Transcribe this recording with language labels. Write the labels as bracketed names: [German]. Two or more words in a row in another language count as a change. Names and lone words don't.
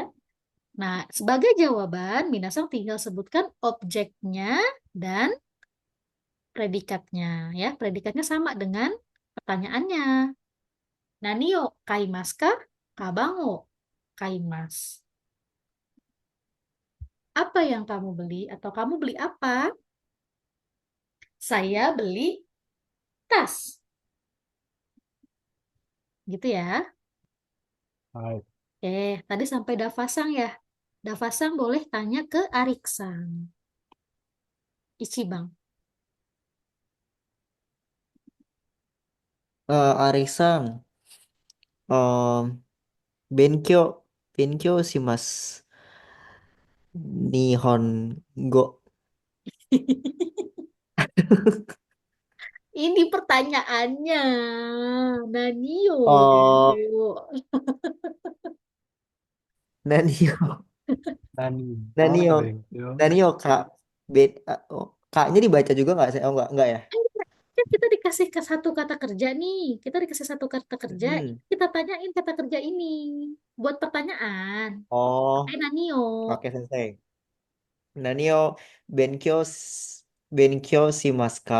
[Indonesian] Nah, sebagai jawaban, Minasang tinggal sebutkan objeknya dan predikatnya ya. Predikatnya sama dengan pertanyaannya. [Japanese] 何を買いますか？鞄を買います. [Indonesian] Apa yang kamu beli atau kamu beli apa? Saya beli tas. Gitu ya. Baik. Tadi sampai Davasang ya. Davasang boleh tanya ke Ariksan. Ichibang. Arisan, [Japanese] um, 勉強します. [Indonesian] Nihongo. Ini pertanyaannya. Nanio. Oh, Nanio. Nani. Nanio. Oh, Benkyo. Nanio, Kak. Oh, Kaknya dibaca juga nggak sih? Oh, enggak ya? Kan kita dikasih ke satu kata kerja nih. Kita dikasih satu kata kerja. Hmm. Kita tanyain kata kerja ini. Buat pertanyaan. Oh, Pakai Nanio. oke, Sensei. [Japanese] 何を勉強勉強しますか?